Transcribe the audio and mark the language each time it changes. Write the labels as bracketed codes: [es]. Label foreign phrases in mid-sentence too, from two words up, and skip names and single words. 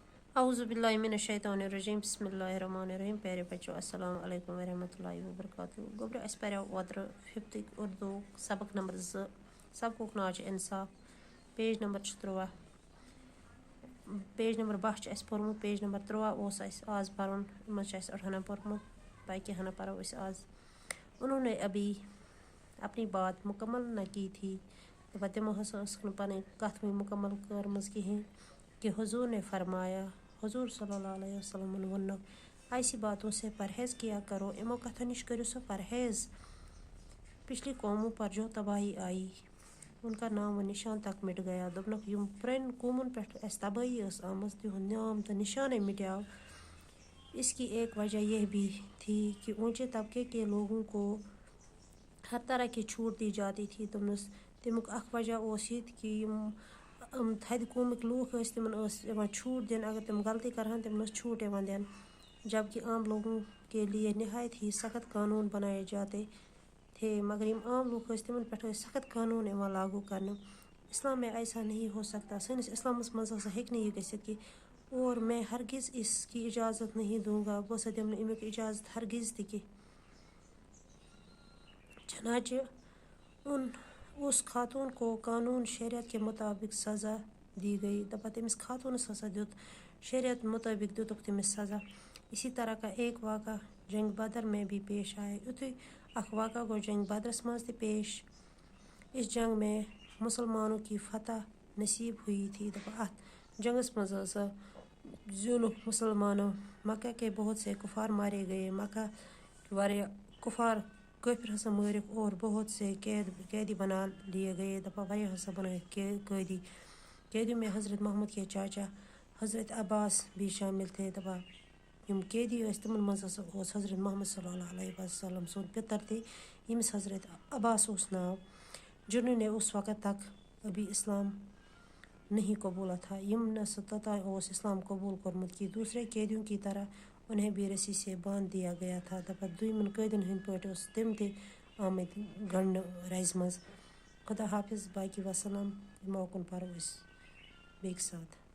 [ar] اعوذ باللہ من الشیطان الرجیم بسم اللہ الرحمن الرحیم. [ur] پیارے بچوں [ar] السلام علیکم ورحمۃ اللہ وبرکاتہ. [ks] گوبر اس پریو اوتر 5th اردو سبق نمبر 2. سبقک ناو چھ انصاف. پیج نمبر 13. پیج نمبر 12 چھ اس پورمت. پیج نمبر 13 اوس اس آز پرون. من چھ اس اٹھانا پورمت. باقی ہنا پرو اس آز. [ur] انہوں نے ابھی اپنی بات مکمل نہ کی تھی. [ks] تمو ہسا پن کت مکمل کرمز کہین کہ حضور نے فرمایا. حضور [ar] صلی اللہ علیہ وسلم [ks] ون [ur] ایسی باتوں سے پرہیز کیا کرو. [ks] امو کتھو نش کرو سو پرہیز. [ur] پچھلی قوموں پر جو تباہی آئی ان کا نام و نشان تک مٹ گیا. [ks] دپنک یم پرن قومن پہ اس تباہی اس آمز تہند نام تو نشانے مٹیاو. [ur] اس کی ایک وجہ یہ بھی تھی کہ اونچے طبقے کے لوگوں کو ہر طرح کی چھوٹ دی جاتی تھی. [ks] تمیک اخ وجہ اوس یہ کہ یم تھد قومک لوگ تمن چھوٹ دن. اگر تم غلطی کرہن تمن چھوٹ دین. [ur] جبکہ عام لوگوں کے لیے نہایت ہی سخت قانون بنائے جاتے تھے. [ks] مگر یم عام لوگ تمن پہ سخت قانون لاگو کرنے. [ur] اسلام میں ایسا نہیں ہو سکتا. [ks] سنس اسلامس مز ہسا ہیک یہ گھت کہ [ur] اور میں ہرگز اس کی اجازت نہیں دوں گا. [ks] بہ ہسا دم امیک اجازت ہرگز تہ. [ur] چنانچہ اس خاتون کو قانون شریعت کے مطابق سزا دی گئی. [ks] دپا تمس خاتونس ہسا دیت شریعت مطابق دتک تمس سزا. [ur] اسی طرح کا ایک واقعہ جنگ بدر میں بھی پیش آیا. [ks] یتھے اخ واقعہ گو جنگ بدرس مز تہ پیش. [ur] اس جنگ میں مسلمانوں کی فتح نصیب ہوئی تھی. [ks] دپا ات جنگس مز ہسا زینک مسلمانوں. [ur] مکہ کے بہت سے کفار مارے گئے. [ks] مکہ واریاہ کافر ہسا مارک [ur] اور بہت سے قیدی بنا لیے گئے. [ks] دپا واریاہ ہسا بنائے قیدی. [ur] قیدیوں میں حضرت محمد کے چاچا حضرت عباس بھی شامل تھے. [ks] دپا یم قیدی تمن مز ہسا حضرت محمد [ar] صلی اللہ علیہ وسلم [ks] سند پتر تہ یمس حضرت عباس اوس ناو. [ur] جنہوں نے اس وقت تک ابھی اسلام نہیں قبولا تھا. [ks] یم نہ توتان اوس اسلام قبول کورمت کی. [ur] دوسرے قیدیوں کی طرح انہیں بھی رسی سے باندھ دیا گیا تھا. [ks] دپا دویمن قیدین ہند پٲٹھۍ اوس تم تہ آمٕتۍ گنڈنہٕ رزِ منٛز. [ur] خدا حافظ. [ks] باقی وسلام. موکن پرو أسۍ بیٚکہِ ساتہٕ.